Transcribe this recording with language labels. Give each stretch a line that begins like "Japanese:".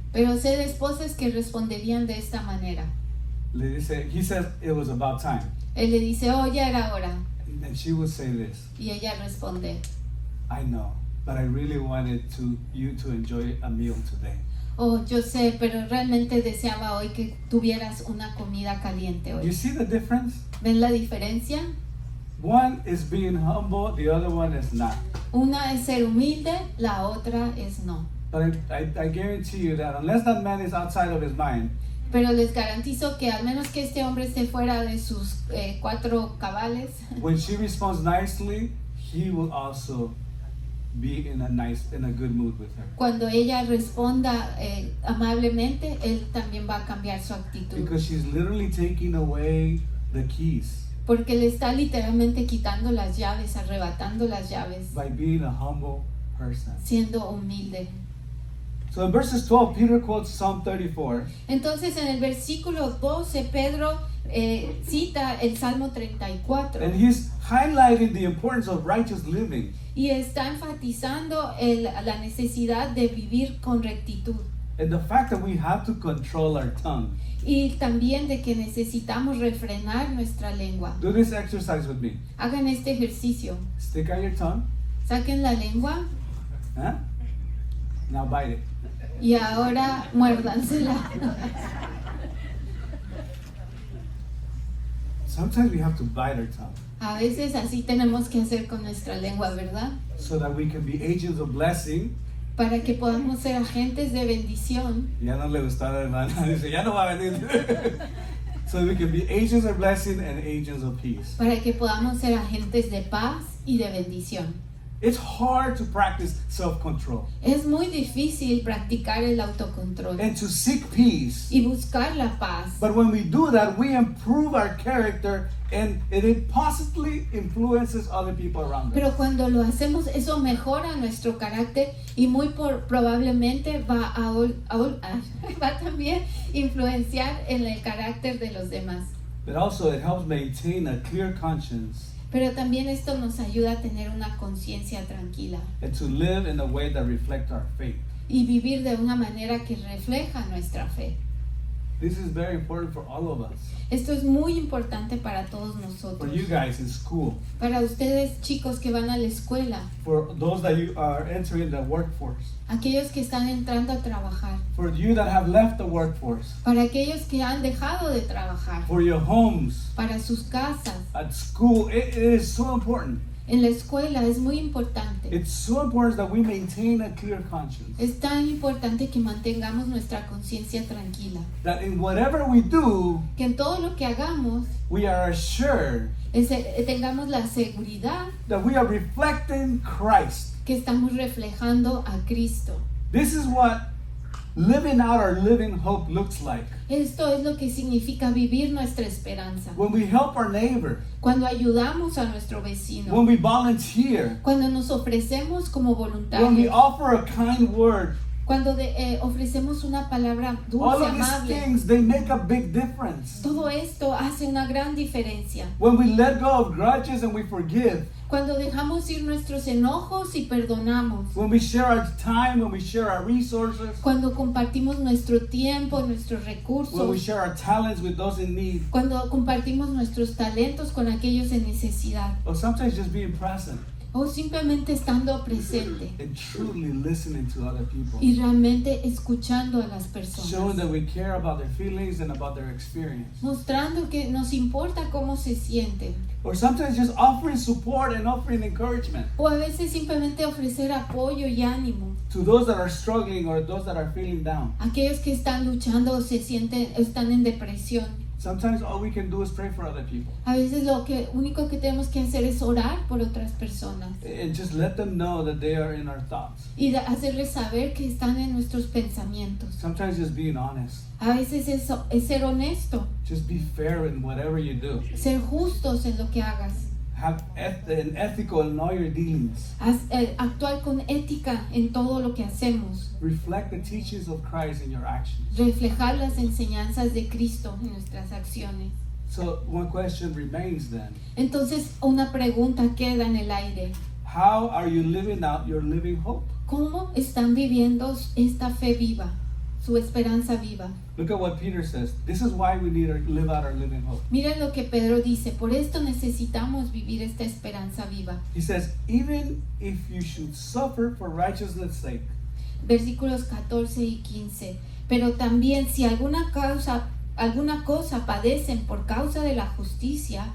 Spanish: Pero sé de esposas que responderían de esta manera.
English: He said it was about time.
Spanish: Él le dice, ya era hora.
English: And she would say this,
Spanish: Y ella responde,
English: I know, but I really wanted you to enjoy a meal today.
Spanish: yo sé, pero realmente deseaba hoy que tuvieras una comida caliente
English: You
Spanish: hoy.
English: see the difference?
Spanish: ¿Ven la diferencia?
English: One is being humble, the other one is not.
Spanish: Una es ser humilde, la otra es no.
English: But I guarantee you that unless that man is outside of his mind,
Spanish: Pero les garantizo que al menos que este hombre esté fuera de sus 4 cabales,
English: when she responds nicely, he will also be in a good mood with her.
Spanish: cuando ella responda amablemente, él también va a cambiar su actitud.
English: Because she's literally taking away the keys
Spanish: Porque le está literalmente quitando las llaves, arrebatando las llaves,
English: by being a humble person.
Spanish: siendo humilde.
English: So in verses 12, Peter quotes Psalm 34.
Spanish: Entonces en el versículo 12 Pedro cita el Salmo 34
English: And he's highlighting the importance of righteous living.
Spanish: y está enfatizando la necesidad de vivir con rectitud
English: And the fact that we have to control our tongue.
Spanish: y también de que necesitamos refrenar nuestra lengua.
English: Do this exercise with me.
Spanish: Hagan este ejercicio.
English: Stick out your tongue.
Spanish: Saquen la lengua
English: Huh? Now bite it.
Spanish: y ahora muérdansela.
English: Sometimes we have to bite our tongue
Spanish: A veces así tenemos que hacer con nuestra lengua, ¿verdad?
English: so that we can be agents of blessing.
Spanish: Para que podamos ser agentes de bendición. Ya no le gustó a la hermana. Dice, ya no va a venir.
English: So we can be agents of blessing and agents of peace.
Spanish: Para que podamos ser agentes de paz y de bendición.
English: It's hard to practice self-control
Spanish: Es muy difícil practicar el autocontrol
English: and to seek peace.
Spanish: y buscar la paz.
English: But when we do that, we improve our character and it positively influences other people around us.
Spanish: Pero cuando lo hacemos, eso mejora nuestro carácter y muy probablemente va va también influenciar en el carácter de los demás.
English: But also it helps maintain a clear conscience
Spanish: Pero también esto nos ayuda a tener una conciencia tranquila
English: and to live in a way that reflects our faith.
Spanish: y vivir de una manera que refleja nuestra fe.
English: This is very important for all of us.
Spanish: Esto es muy importante para todos
English: For
Spanish: nosotros.
English: you guys in school,
Spanish: Para ustedes, chicos que van a la escuela,
English: for those that you are entering the workforce,
Spanish: aquellos que están entrando a trabajar,
English: for you that have left the workforce,
Spanish: para aquellos que han dejado de trabajar,
English: for your homes,
Spanish: para sus casas,
English: at school, it is so important.
Spanish: en la escuela es muy importante.
English: It's so important that we maintain a clear conscience.
Spanish: Es tan importante que mantengamos nuestra conciencia tranquila,
English: That in whatever we do,
Spanish: que en todo lo que hagamos
English: we are assured
Spanish: tengamos la seguridad
English: that we are reflecting Christ.
Spanish: que estamos reflejando a Cristo.
English: This is what living out our living hope looks like.
Spanish: Esto es lo que significa vivir nuestra esperanza.
English: When we help our neighbor,
Spanish: Cuando ayudamos a nuestro vecino,
English: when we volunteer,
Spanish: cuando nos ofrecemos como
English: when we
Spanish: voluntarios,
English: offer a kind word,
Spanish: Cuando ofrecemos una palabra
English: All
Spanish: dulce,
English: of these
Spanish: amable,
English: things, they make a big difference.
Spanish: todo esto hace una gran diferencia.
English: When we let go of grudges and we forgive,
Spanish: Cuando dejamos ir nuestros enojos y perdonamos.
English: when we share our time, when we share our resources,
Spanish: Cuando compartimos nuestro tiempo, nuestros
English: when we
Spanish: recursos.
English: share our talents with those in need,
Spanish: Cuando compartimos nuestros talentos con aquellos en necesidad.
English: or sometimes just being present
Spanish: O simplemente estando presente.
English: and truly listening to other people,
Spanish: Y realmente escuchando a las
English: showing
Spanish: personas.
English: that we care about their feelings and about their experience.
Spanish: Mostrando que nos importa cómo se sienten.
English: Or sometimes just offering support and offering encouragement
Spanish: O a veces simplemente ofrecer apoyo y ánimo.
English: to those that are struggling or those that are feeling down.
Spanish: Aquellos que están luchando o se sienten, están en depresión.
English: Sometimes all we can do is pray for other people
Spanish: A veces lo único que tenemos que hacer es orar por otras personas.
English: and just let them know that they are in our thoughts.
Spanish: Y hacerles saber que están en nuestros pensamientos.
English: Sometimes just being honest.
Spanish: A veces eso es ser honesto,
English: Just be fair in whatever you do.
Spanish: ser justos en lo que hagas.
English: Have an ethical in all your dealings.
Spanish: Actuar con ética en todo lo que hacemos.
English: Reflect the teachings of Christ in your actions.
Spanish: Reflejar las enseñanzas de Cristo en nuestras acciones.
English: So one question remains then.
Spanish: Entonces una pregunta queda en el aire.
English: How are you living out your living hope?
Spanish: ¿Cómo están viviendo esta fe viva, su esperanza viva?
English: Look at what Peter says. This is why we need to live out our living hope.
Spanish: Miren lo que Pedro dice, por esto necesitamos vivir esta esperanza viva.
English: He says, even if you should suffer for righteousness' sake,
Spanish: Versículos 14 y 15. Pero también si alguna cosa padecen por causa de la justicia,